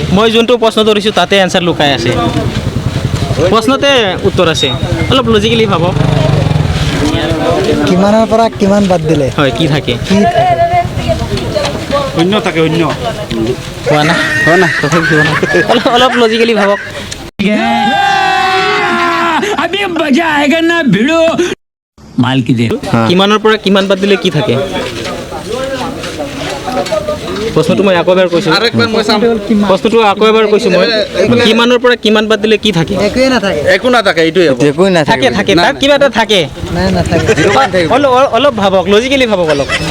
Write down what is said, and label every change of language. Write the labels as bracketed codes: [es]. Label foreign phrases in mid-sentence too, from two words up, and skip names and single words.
[as] মই যোনটো প্ৰশ্ন ধৰিছোঁ তাতে এনচাৰ লুকাই আছে, প্ৰশ্নতে উত্তৰ আছে। অলপ লজিকেলি ভাবক। কিমানৰ পৰা কিমান বাদ দিলে হয়, কি থাকে? কি থাকে? শূন্য থাকে, শূন্য। হোৱা নাই, তথাপি হোৱা নাই। অলপ লজিকেলি ভাবক। [hi] अभी मजा आएगा ना भिड़ो माल की दे। [as] কিমানৰ পৰা কিমান বাদ দিলে কি থাকে? প্ৰশ্নটো মই আকৌ এবাৰ কৈছোঁ, প্ৰশ্নটো আকৌ এবাৰ কৈছোঁ মই। কিমানৰ পৰা কিমান বাদ দিলে কি থাকে? একোৱে নাথাকে। একো নাথাকে, এইটোৱে হ'ব। একোৱে থাকে থাকে, তাত কিবা এটা থাকে। নাই নাথাকে। অলপ ভাবক, লজিকেলি ভাবক অলপ।